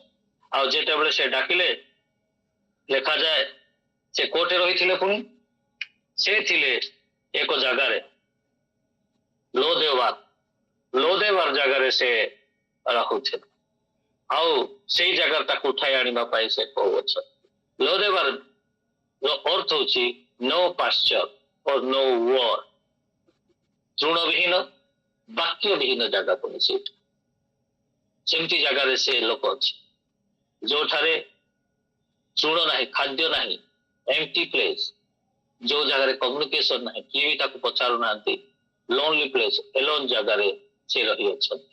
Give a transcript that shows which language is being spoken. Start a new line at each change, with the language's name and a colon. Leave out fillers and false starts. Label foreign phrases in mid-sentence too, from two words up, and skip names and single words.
Odia: ଆଉ ଯେତେବେଳେ ସେ ଡାକିଲେ, ଲେଖାଯାଏ ସେ କୋଉଠି ରହିଥିଲେ, ପୁଣି ସେ ଥିଲେ ଏକ ଜାଗାରେ ଲୋଦେବାର ଜାଗାରେ ସେ ରହୁଥିଲେ। ଆଉ ସେଇ ଜାଗାରେ ତାକୁ ଉଠାଇ ଆଣିବା ପାଇଁ ସେ କହୁଅଛନ୍ତି। ଲୋଦେବାର ଅର୍ଥ ହଉଛି
English: no pasture or no war,
Odia: ତୃଣବିହୀନ ବାକ୍ୟବିହୀନ ଜାଗା ପୁଣି ସେଇଠି। ସେମିତି ଜାଗାରେ ସେ ଲୋକ ଅଛି ଯୋଉଠାରେ ତୃଣ ନାହିଁ, ଖାଦ୍ୟ ନାହିଁ,
English: empty place,
Odia: ଯୋଉ ଜାଗାରେ କମ୍ୟୁନିକେସନ ନାହିଁ, କିଏ ବି ତାକୁ ପଚାରୁନାହାନ୍ତି,
English: lonely place,
Odia: ଏଲୋନ ଜାଗାରେ ସେ ରହିଅଛନ୍ତି।